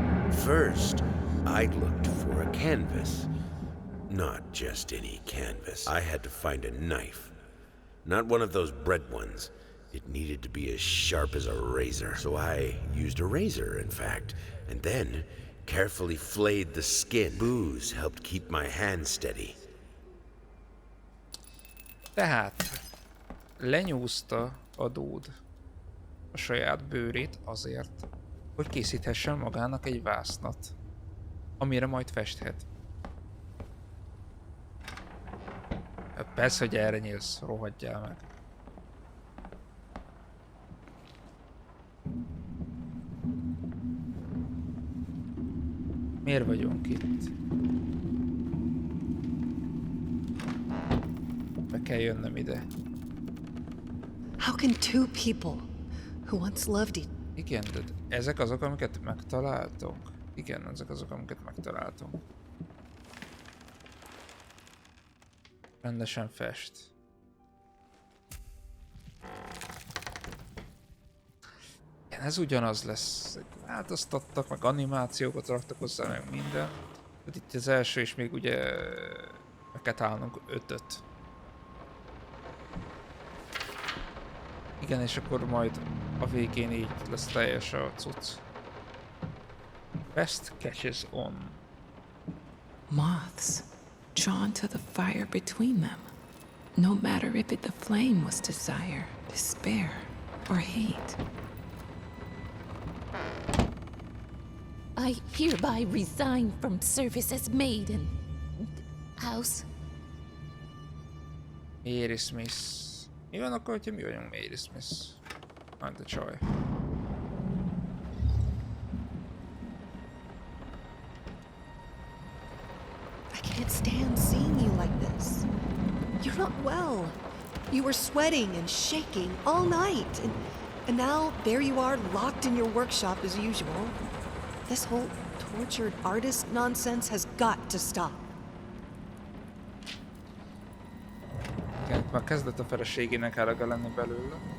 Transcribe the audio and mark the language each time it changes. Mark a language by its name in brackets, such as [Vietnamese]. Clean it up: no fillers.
[English] First, I looked for a canvas. Not just any canvas. I had to find a knife. Not one of those bread ones. It needed to be as sharp as a razor. So I used a razor, in fact, and then carefully flayed the skin. Booze helped keep my hand steady. [Hungarian] Tehát lenyúzta a dúd a saját bőrét azért, hogy készíthessen magának egy vásznat, amire majd festhet. Persze, hogy erre nyílsz, rohadjál meg. Miért vagyunk itt? Be kell jönnöm ide. [English] How can two people who once loved each [Hungarian] Igen, de ezek azok, amiket megtaláltunk. Igen, ezek azok, amiket megtaláltunk. Rendesen fest. Igen, ez ugyanaz lesz. Változtattak, meg animációkat raktak hozzá, meg minden. De itt az első is még ugye meg kell találnunk 5-öt. Igen, és akkor majd a végén így lesz teljes a cucc. [English] Best catches on. Moths, drawn to the fire between them. No matter if the flame was desire, despair, or hate. I hereby resign from service as maid in house. Mary Smith. [Hungarian] Mi van akkor, hogyha mi vagyunk Mary Smith? Majd a csaj. [English] I can't stand seeing you like this. You're not well. You were sweating and shaking all night, and now there you are, locked in your workshop as usual. This whole tortured artist nonsense has got to stop. [Hungarian] Igen, már kezdett a feleségének elega lenni belőle.